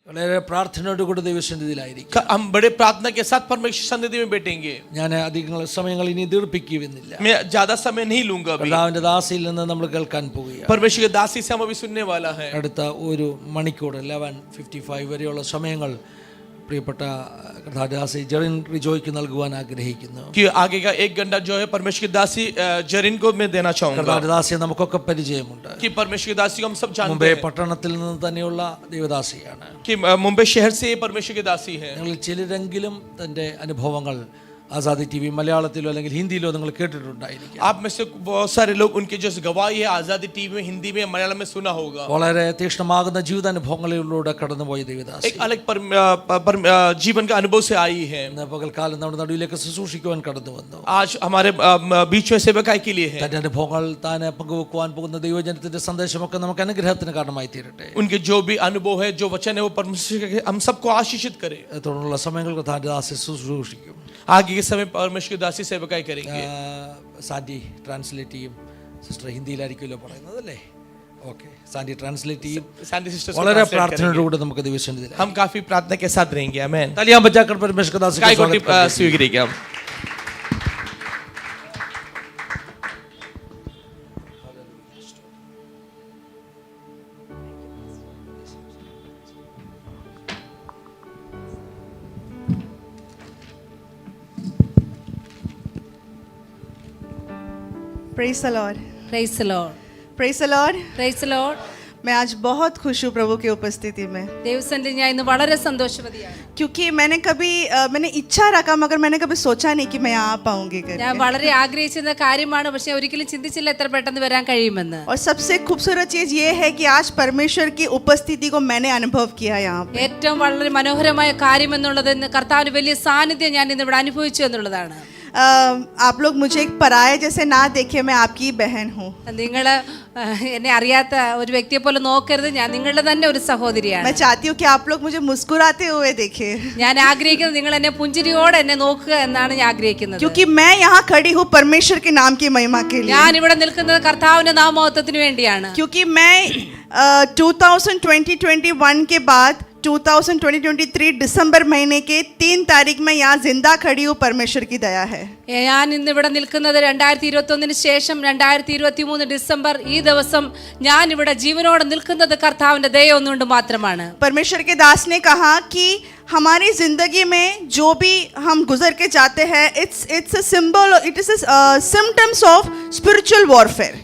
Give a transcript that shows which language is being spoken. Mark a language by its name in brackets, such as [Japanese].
[Malayalam] വളരെ പ്രാർത്ഥനയോടുകൂടി ദൈവസന്നിധിയിലായിരിക്കും. [Hindi] हम बड़े प्रार्थना के साथ परमेश्वर सन्निधि में बैठेंगे. [Malayalam] ഞാൻ അധിക സമയങ്ങൾ ഇനി ദീർഘിപ്പിക്കുന്നില്ല. [Hindi] मैं ज्यादा समय नहीं लूंगा. [Malayalam] കർത്താവിന്റെ ദാസിയിൽ നിന്ന് നമ്മൾ കേൾക്കാൻ പോവുകയാണ്. [Hindi] परमेश्वर की दासी से हम अभी सुनने वाला है. [Malayalam] അടുത്ത ഒരു മണിക്കൂർ 11:55 വരെയുള്ള സമയങ്ങൾ പ്രിയപ്പെട്ട കർത്താദാസി ജെറിൻ റിജോയ്ക്ക് നൽകുവാൻ ആഗ്രഹിക്കുന്നു. [Hindi] कि आगे का 1 घंटा जो है परमेश्वर की दासी जेरिन को मैं देना चाहूंगा. [Malayalam] കർത്താദാസിയെ നമുക്കൊക്കെ പരിചയമുണ്ട്. [Hindi] कि परमेश्वर की दासी को हम सब जानते हैं. [Malayalam] മുംബൈ പട്ടണത്തിൽ നിന്ന് തന്നെയുള്ള ദൈവദാസിയാണ്. [Hindi] कि मुंबई शहर से परमेश्वर की दासी है. [Malayalam] നിങ്ങൾ ചിലരെങ്കിലും തന്റെ അനുഭവങ്ങൾ आजादी टीवी മലയാളത്തിലോ അല്ലെങ്കിൽ ഹിന്ദിയിലോ നിങ്ങൾ കേട്ടിട്ടുണ്ടായിരിക്കും. [Hindi] आप में से बहुत सारे लोग उनके जो गवाही है आजादी टीवी में, हिंदी में, मलयालम में सुना होगा. [Malayalam] വളരെ തീക്ഷ്ണമാകുന്ന ജീവിതാനുഭവങ്ങളിലൂടെ കടന്നുപോയ ദൈവദാസി. [Hindi] एक अलग जीवन का अनुभव से आई है. [Malayalam] പകൽക്കാലം നമ്മുടെ നടുവിലേക്ക് ശുശ്രൂഷിക്കുവാൻ കടന്നു വന്നു. [Hindi] आज हमारे बीच में सेवकाई के लिए है. [Malayalam] തന്റെ അനുഭവങ്ങൾ താൻ പങ്കുവെക്കുവാൻ പോകുന്ന ദൈവജനത്തിന്റെ സന്ദേശമൊക്കെ നമുക്ക് അനുഗ്രഹത്തിന് കാരണമായി തീരട്ടെ. [Hindi] उनके जो भी अनुभव है, जो वचन है, वो परमेश्वर हम सबको आशीषित करे. [Malayalam] തുടർന്നുള്ള സമയങ്ങൾക്ക് താൻ ദാസി ശുശ്രൂഷിക്കും. [Hindi] आगे के समय परमेश्वर की दासी सेवकाई करेंगे. [Malayalam] സാൻഡി ട്രാൻസ്ലേറ്റ് ചെയ്യും. സിസ്റ്റർ ഹിന്ദിയിലായിരിക്കുമല്ലോ പറയുന്നത് അല്ലേ? ഓക്കെ, സാൻഡി ട്രാൻസ്ലേറ്റ് ചെയ്യും. വളരെ പ്രാർത്ഥനയോടുകൂടി നമുക്ക് ദിവസം [Hindi] हम काफी प्रार्थना के साथ रहेंगे. आमेन. तालियां बजाकर परमेश्वर का दास [Malayalam] സ്വീകരിക്കാം. [English] Praise the Lord. Praise the Lord. Praise the Lord. Praise the Lord. [Hindi] मैं आज बहुत खुश हूँ प्रभु की उपस्थिति में, [Malayalam] ദൈവസന്നിധിയിൽ ഞാൻ ഇന്ന് വളരെ സന്തോഷവതിയാണ്. [Hindi] क्योंकि मैंने इच्छा रखा मगर मैंने कभी सोचा नहीं कि मैं आ पाऊंगी करके. [Malayalam] ഞാൻ വളരെ ആഗ്രഹിച്ചിരുന്ന കാര്യമാണ്, പക്ഷെ ഒരിക്കലും ചിന്തിച്ചില്ല എത്ര പെട്ടെന്ന് വരാൻ കഴിയുമെന്ന്. [Hindi] और सबसे खूबसूरत चीज ये है कि आज परमेश्वर की उपस्थिति को मैंने अनुभव किया यहाँ पे. [Malayalam] ഏറ്റവും വളരെ മനോഹരമായ കാര്യം എന്നുള്ളത് കർത്താവിന്റെ വലിയ സാന്നിധ്യം ഞാൻ ഇന്ന് ഇവിടെ അനുഭവിച്ചു എന്നുള്ളതാണ്. [Hindi] आप लोग मुझे एक पराये जैसे ना देखिए, मैं आपकी बहन हूँ. [Malayalam] നിങ്ങൾ എന്നെ അറിയാത്ത ഒരു വ്യക്തിയെ പോലെ നോക്കരുത്, ഞാൻ നിങ്ങളുടെ തന്നെ ഒരു സഹോദരിയാണ്. [Hindi] मैं चाहती हूँ कि आप लोग मुझे मुस्कुराते हुए देखें. [Malayalam] ഞാൻ ആഗ്രഹിക്കുന്നത് നിങ്ങൾ എന്നെ പുഞ്ചിരിയോടെ എന്നെ നോക്കുക എന്നാണ് ഞാൻ ആഗ്രഹിക്കുന്നത്. [Hindi] क्योंकि मैं यहाँ खड़ी हूँ परमेश्वर के नाम की महिमा के लिए. [Malayalam] ഞാൻ ഇവിടെ നിൽക്കുന്നത് കർത്താവിന്റെ നാമമഹത്വത്തിന് വേണ്ടിയാണ്. [Hindi] क्योंकि मैं 2021 के बाद 2023 दिसंबर महीने के 3 तारीख में यहाँ जिंदा खड़ी हूँ. परमेश्वर की दया है. [Malayalam] ഞാൻ ഇന്ന് ഇവിടെ നിൽക്കുന്നത് 2021 ശേഷം 2023 ഡിസംബർ ഈ ദിവസം ഞാൻ ഇവിടെ ജീവനോടെ നിൽക്കുന്നത് കർത്താവിന്റെ ദയ ഒന്നുകൊണ്ട് മാത്രമാണ്. [Hindi] परमेश्वर के दास ने कहा कि हमारी जिंदगी में जो भी हम गुजर के जाते हैं, [English] It's a symbol, it is symptoms of spiritual warfare.